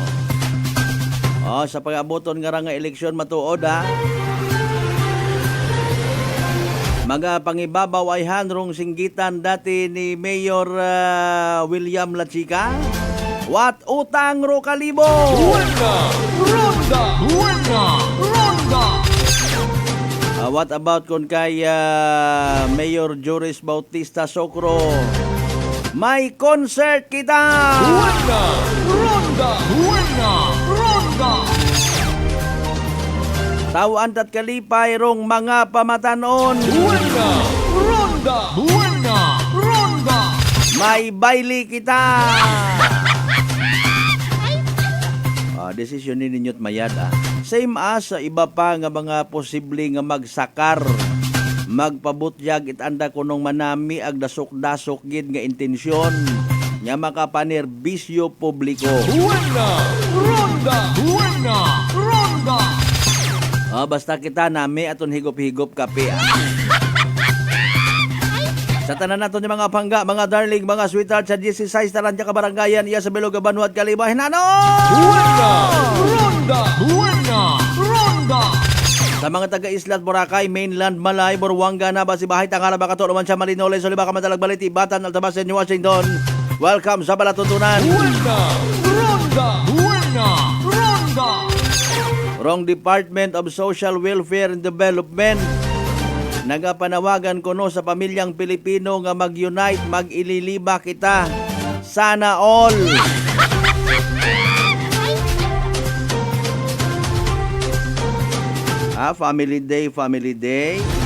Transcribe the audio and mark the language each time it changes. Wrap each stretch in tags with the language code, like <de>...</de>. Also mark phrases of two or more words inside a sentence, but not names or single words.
<akl>Sa pag-abuton nga nga eleksyon matuod Magapangibabaw ay handrong singgitan dati ni Mayor William Lachica. What utang ro Kalibo? Buena! Ronda! Buena! Ronda!</akl> <en>What about</en> <akl>kung kay Mayor Joris Bautista Socro? May concert kita! Buena! Ronda! Buena! Ronda! Tawan tat kalipay rong mga pamatanon. Buena! Ronda! Buena! Ronda! May baili kita! desisyon ninyo't mayad. Same as sa iba pa nga mga posible nga magsakar, magpabutyag itanda kunong manami ag dasok-dasok gid nga intensyon nga makapanerbisyo publiko. Buena! Ronda! Buena! Ronda! Basta kita nami aton higop-higop kape. Sa tanan naton yung mga pangga, mga darling, mga sweetheart sa 16 Tarantya Kabarangayan, iya sa Bilog, Banuat, Kaliba, Hinano! Buena! Ronda! Buena! Ronda! Sa mga taga-Islat, Boracay, Mainland, Malay, Buruanga, Nabas, Ibahay, Tangara, Bakato, Romansya, Malinoles, Soliba, Kamadalag, Baliti, Batan, Altabasen, New Washington. Welcome sa Balatutunan. Buena! Ronda! Buena! Ronda! Wrong Department of Social Welfare and Development. Nagapanawagan ko no sa pamilyang Pilipino nga mag-unite, mag-ililiba kita. Sana all. Family Day, Family Day.</akl>